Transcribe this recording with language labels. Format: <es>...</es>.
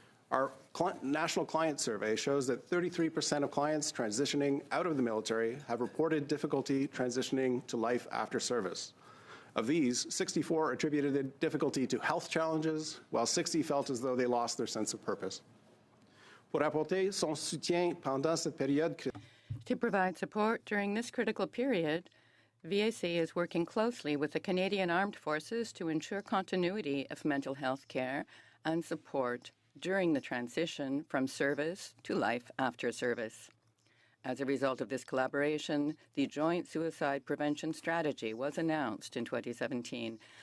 <en>Our national client survey shows that 33% of clients transitioning out of the military have reported difficulty transitioning to life after service. Of these, 64 attributed the difficulty to health challenges, while 60 felt as though they lost their sense of purpose.</en> <fr>Pour apporter son soutien pendant cette période.</fr> <en>To provide support during this critical period, VAC is working closely with the Canadian Armed Forces to ensure continuity of mental health care and support during the transition from service to life after service. As a result of this collaboration, the Joint Suicide Prevention Strategy was announced in 2017.</en>